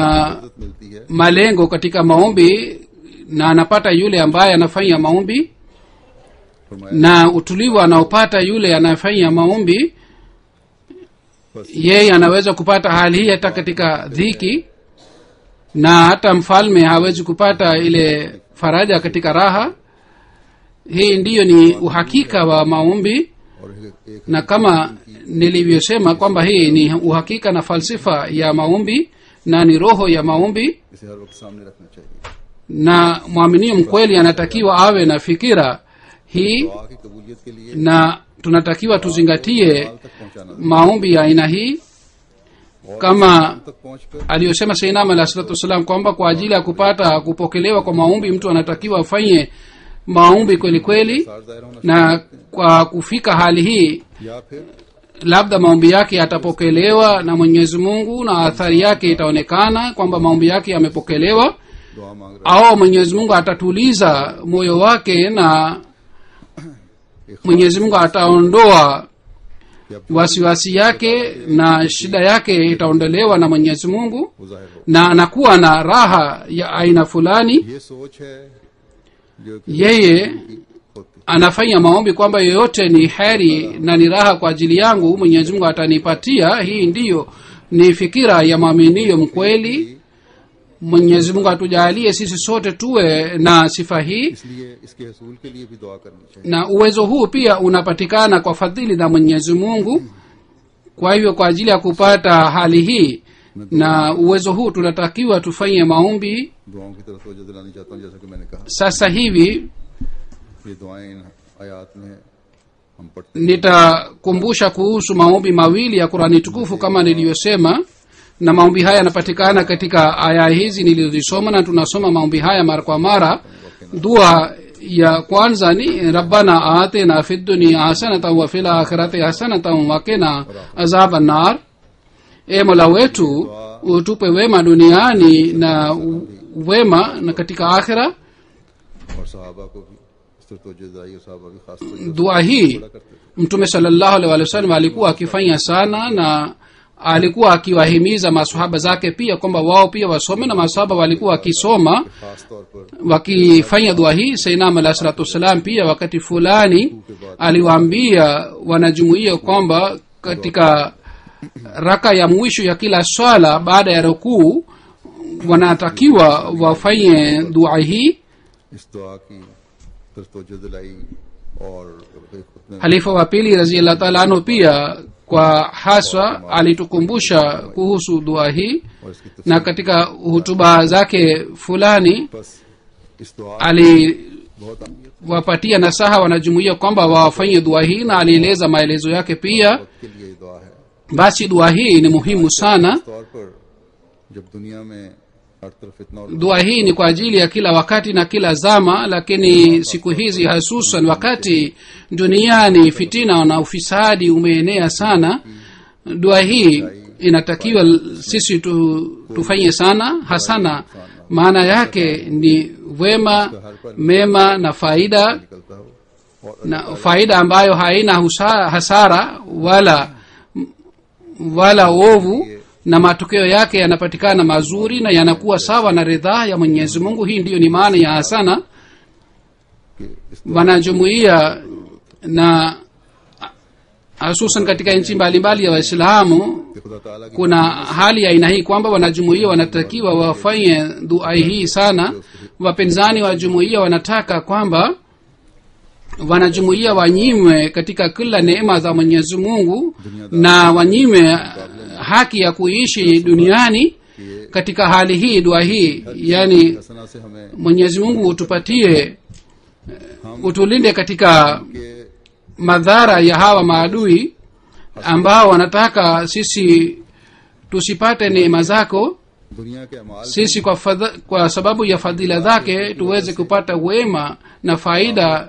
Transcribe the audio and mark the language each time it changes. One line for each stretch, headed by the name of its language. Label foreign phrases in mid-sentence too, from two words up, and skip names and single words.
Urdu: عزت ملتی ہے
Swahili: malengo katika maombi, na anapata yule ambaye anafanya maombi,
Urdu: फरमाया
Swahili: na utulivu anaopata yule anayefanya maombi,
Urdu: बस
Swahili: yeye anaweza kupata hali hii hata katika dhiki, na hata mfalme hawezi kupata ile faraja katika raha. Hii ndiyo ni uhakika wa maombi,
Urdu: اور ایک
Swahili: na kama nilivyosema kwamba hii ni uhakika na falsifa ya maombi na ni roho ya maombi,
Urdu: اسے ہر وقت سامنے رکھنا چاہیے.
Swahili: na mwaminio mkweli anatakiwa awe na fikira hii,
Urdu: دعا کی قبولیت کے لیے
Swahili: na tunatakiwa tuzingatie
Urdu: حال تک پہنچانا
Swahili: maombi ya aina hii
Urdu: और
Swahili: kama
Urdu: حال تک پہنچ کر
Swahili: aliyosema Sayyidina
Arabic: عليه الصلاة والسلام
Swahili: kwamba kwa ajili ya kupata kupokelewa kwa maombi mtu anatakiwa afanye maombi kweli kweli,
Urdu: سار دائرہ ہونا
Swahili: na kwa kufika hali hii
Urdu: چاہیے۔ یا پھر
Swahili: labda maombi yake yatapokelewa na Mwenyezi Mungu na athari yake itaonekana kwamba maombi yake yamepokelewa,
Urdu: دعا مانگ رہا
Swahili: au Mwenyezi Mungu atatuliza moyo wake na Mwenyezi Mungu ataondoa
Urdu: ہے یا
Swahili: wasiwasi yake na shida yake itaondolewa na Mwenyezi Mungu,
Urdu: وہ ظاہر ہو.
Swahili: na anakuwa na raha ya aina fulani.
Urdu: یہ سوچ ہے جو کہ
Swahili: Yeye
Urdu: होती
Swahili: anafanya maombi kwamba yoyote ni heri na ni raha kwa ajili yangu, Mwenyezi Mungu atanipatia. Hii ndiyo ni fikira ya mwaminio mkweli. Mwenyezi Mungu atujalie sisi sote tuwe na sifa hii,
Urdu: اس لیے اس کے حصول کے لیے بھی دعا کرنی چاہیے.
Swahili: na uwezo huu pia unapatikana kwa fadhili za Mwenyezi Mungu. Kwa hivyo kwa ajili ya kupata hali hii na uwezo huu tunatakiwa tufanye maombi.
Urdu: دعاؤں کی طرف توجہ دلانی چاہتا ہوں. جیسا کہ میں نے کہا,
Swahili: Sasa hivi
Urdu: یہ دعائیں ان آیات میں ہم پڑھتے ہیں.
Swahili: nitakumbusha kuhusu maombi mawili ya Qur'ani tukufu kama niliyosema, na maombi haya yanapatikana katika aya hizi nilizosoma, na tunasoma maombi haya mara kwa mara. Dua ya kwanza ni
Arabic: ربنا آتنا في الدنيا حسنة وفي الآخرة حسنة وقنا عذاب النار,
Swahili: e Mola wetu utupe wema duniani na wema na katika akhira.
Urdu: اور صحابہ کو بھی اس طرح توجہ دلائی اور صحابہ بھی خاص توجہ
Swahili: Dua hii
Urdu: کرتے تھے.
Swahili: Mtume
Arabic: صلى الله عليه وسلم
Swahili: alikuwa akifanya sana, na alikuwa akiwahimiza maswahaba zake pia kwamba wao pia wasome, na maswahaba walikuwa wakisoma
Urdu: خاص طور پر
Swahili: wakifanya dua hii. Sayyidina
Arabic: عليه الصلاة والسلام
Swahili: pia wakati fulani aliwaambia wanajumuiya kwamba katika raka ya mwisho ya kila swala baada ya rukuu wanatakiwa wafanye dua hii.
Urdu: اس دعا کی طرف توجہ دلائی اور خطنے
Swahili: Halifa wa pili
Arabic: رضي الله تعالى عنه
Swahili: pia kwa haswa alitukumbusha kuhusu dua hii,
Urdu: اور اس کی تفصیل
Swahili: na katika hutuba zake fulani
Urdu: بس اس دعا
Swahili: aliwapatia
Urdu: بہت اہمیت
Swahili: nasaha wanajumuiya kwamba wafanye dua hii, na alieleza maelezo yake pia.
Urdu: وقت کے لیے یہ دعا ہے.
Swahili: Basi dua hii ni muhimu sana.
Urdu: اس طور پر جب دنیا میں ہر طرف اتنا اور
Swahili: Dua hii ni kwa ajili ya kila wakati na kila zama, lakini siku hizi hasusan wakati duniani fitina na ufisadi umeenea sana, dua hii inatakiwa sisi tufanye sana hasana. Maana yake ni wema, mema na faida,
Urdu: نکلتا ہو اور
Swahili: na faida ambayo haina hasara wala ovu, na matokeo yake yanapatikana mazuri na yanakuwa sawa na ridhaa ya Mwenyezi Mungu. Hii ndiyo ni maana ya hasana.
Urdu: کہ اس
Swahili: Wanajumuiya na hususan katika nchi mbalimbali ya Waislamu
Urdu: کہ خدا تعالیٰ کی
Swahili: kuna hali ya aina hii kwamba wanajumuiya wanatakiwa wafanye dua hii sana. Wapinzani wa jumuiya wanataka kwamba wanajumuiya wanyimwe katika kila neema za Mwenyezi Mungu na wanyimwe haki ya kuishi duniani. Katika hali hii dua hii, yani
Urdu: حسنہ سے ہمیں
Swahili: Mwenyezi Mungu utupatie, utulinde katika
Urdu: के
Swahili: madhara ya hawa maadui ambao wanataka sisi tusipate neema zako.
Urdu: دنیا کے اعمال
Swahili: Sisi kwa sababu ya fadhila zake tuweze kupata wema na faida